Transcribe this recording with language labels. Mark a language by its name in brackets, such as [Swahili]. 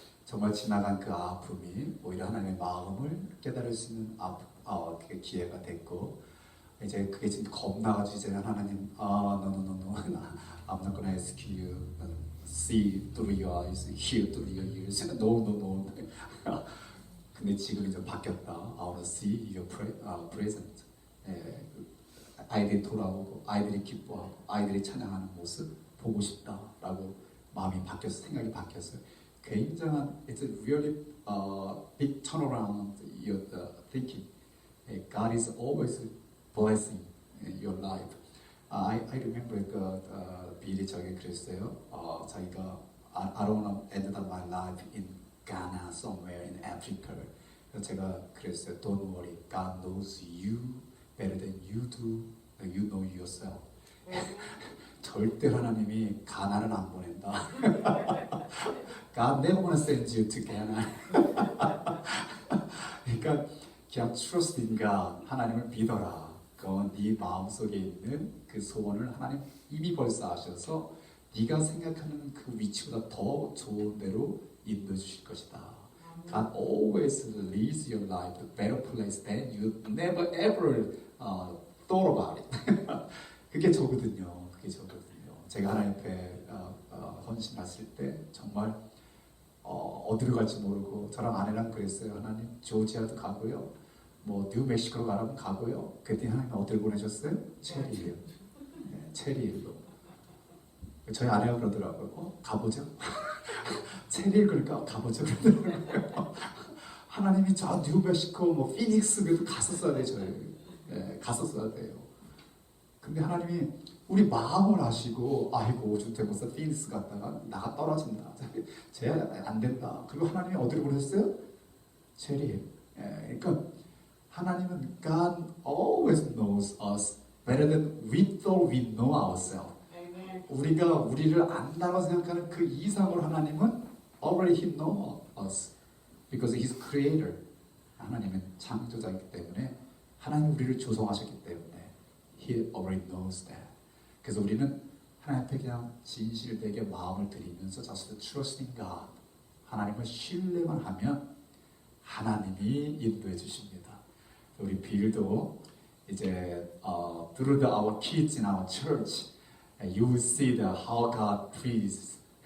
[Korean] 정말 지나간 그 아픔이 오히려 하나님의 마음을 깨달을 수 있는 그 기회가 됐고, 이제 그게 지금 겁나가지고 이제는 하나님, [English] no, I'm not gonna ask you, see through your eyes, hear through your ears, no. [Korean] 근데 지금 이제 바뀌었다. [English] I wanna see your present. [Korean] 아이들이 돌아오고, 아이들이 기뻐하고, 아이들이 찬양하는 모습 보고 싶다라고 마음이 바뀌었어, 생각이 바뀌었어요. 굉장한, [English] it's a really big turnaround in your thinking. God is always blessing your life. I remember [Korean] 빌이 저에게 그랬어요. 자기가 [English] I don't want to end up my life in Ghana, somewhere in Africa. [Korean] 그래서 제가 그랬어요. [English] Don't worry, God knows you better than you do. You know yourself. [Korean] 절대 하나님이 가나를 안 보낸다. [English] God never gonna send you to Ghana. [Korean] 그러니까 그냥 [English] trust in God, [Korean] 하나님을 믿어라. 그건 네 마음속에 있는 그 소원을 하나님 이미 벌써 아셔서 네가 생각하는 그 위치보다 더 좋은 데로 인도해 주실 것이다. [English] God always leads your life to a better place than you never ever thought about it. [Korean] 그게 저거든요. 제가 하나님 앞에 헌신했을 때 정말 어디로 갈지 모르고 저랑 아내랑 그랬어요. 하나님, 조지아도 가고요. 뭐 뉴멕시코로 가라면 가고요. 그랬더니 하나님 어디를 보내셨어요? 체리힐. 네, 체리힐로. 저희 아내가 그러더라고요. 가보죠. 체리힐 그러니까 가보죠. 그러더라고요. 하나님이 저 뉴멕시코, 뭐 피닉스 그래도 갔었어야 돼요. 저희. 네, 갔었어야 돼요. 근데 하나님이 우리 마음을 아시고, 아이고 주택모사 피닉스 갔다가 나가 떨어진다. 쟤 안 된다. 그리고 하나님이 어디로 보내셨어요? 체리힐. 그러니까 하나님은 [English] God always knows us better than we thought we know ourselves. Amen. [Korean] 우리가 우리를 안다고 생각하는 그 이상으로 하나님은 [English] already He knows us because He's creator. [Korean] 하나님은 창조자이기 때문에 하나님 우리를 조성하셨기 때문에 [English] He already knows that. [Korean] 그래서 우리는 하나님 앞에 그냥 진실되게 마음을 드리면서 [English] just trust in God. [Korean] 하나님을 신뢰만 하면 하나님이 인도해 주십니다. 우리 빌도 이제 [English] through our kids in our church, you will see the how God pleases.